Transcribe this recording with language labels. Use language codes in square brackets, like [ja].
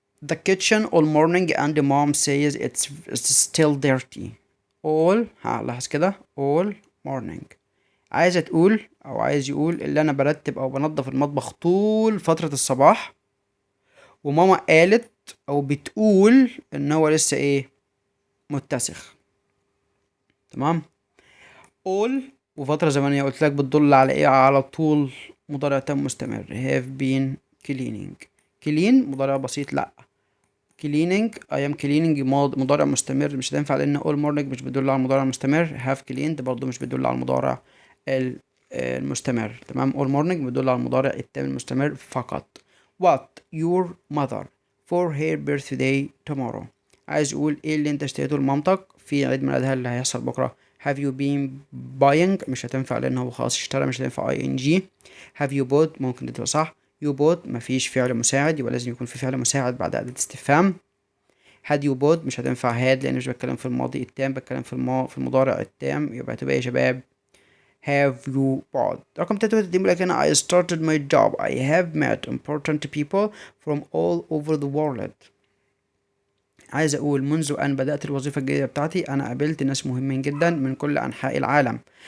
[en] The kitchen all morning and the mom says it's still dirty. [ar] all لاحظ كده [en] all morning [ar] عايزة تقول او عايز يقول اللي انا برتب او بنظف المطبخ طول فترة الصباح، وماما قالت او بتقول ان هو لسه ايه متسخ. تمام. all وفترة زمنية قلت لك بتدل على ايه على طول مضارع تام مستمر. [en] have been cleaning. [ar] clean مضارع بسيط لا. [en] cleaning I am cleaning [ar] مضارع مستمر مش هتنفع لان [en] all morning [ar] مش بتدل على المضارع المستمر. [en] have cleaned [ar] برضو مش بتدل على المضارع المستمر. تمام. [en] all morning [ar] بتدل على المضارع التام المستمر فقط. [en] what your mother for her birthday tomorrow. [ar] عايز اقول ايه اللي انت اشتريته لمامتك في عيد ميلادها اللي هيحصل بكره. [en] have you been buying [ar] مش هتنفع لان هو خلاص اشترى مش هتنفع ing. [en] have you bought [ar] ممكن تبقى صح. [en] you bought [ar] مفيش فعل مساعد يبقى لازم يكون في فعل مساعد بعد أداة استفهام. had you bought مش هتنفع had لان مش بتكلم في الماضي التام بتكلم في المضارع التام، يبقى هتبقى ايه يا شباب [en] have you bought. [ar] رقم 33 بيقول لك هنا [en] I started my job I have met important people from all over the world. [ar] عايز اقول منذ ان بدأت الوظيفة الجديدة بتاعتي انا قابلت ناس مهمين جدا من كل انحاء العالم.